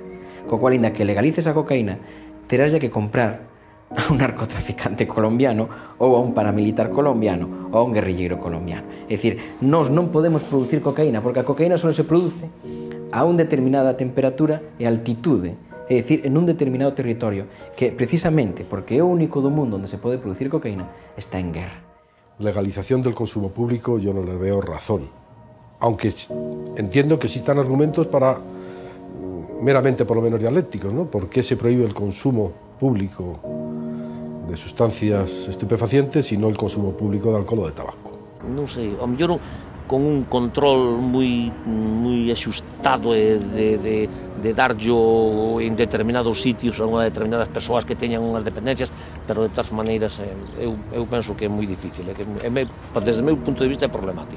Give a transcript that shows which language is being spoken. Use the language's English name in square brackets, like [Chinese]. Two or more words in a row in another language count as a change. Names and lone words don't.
[Galician] Co cual, ainda que legalices a cocaína, terás que comprar a un narcotraficante colombiano ou a un paramilitar colombiano ou a un guerrilleiro colombiano. É dicir, nós non podemos producir cocaína porque a cocaína só se produce a unha determinada temperatura e altitude, é dicir, en un determinado territorio que precisamente porque é o único do mundo onde se pode producir cocaína está en guerra. [Spanish] Legalización del consumo público yo no le veo razón, aunque entiendo que existan argumentos para meramente por lo menos dialécticos, ¿no? ¿Por qué se prohíbe el consumo público de sustancias estupefacientes y no el consumo público de alcohol o de tabaco? [Galician] Non sei, ao mellor con un control moi axustado de darllo en determinados sitios a unha determinadas persoas que teñan unhas dependencias, pero de todas maneiras eu penso que é moi difícil, desde o meu punto de vista é problemático.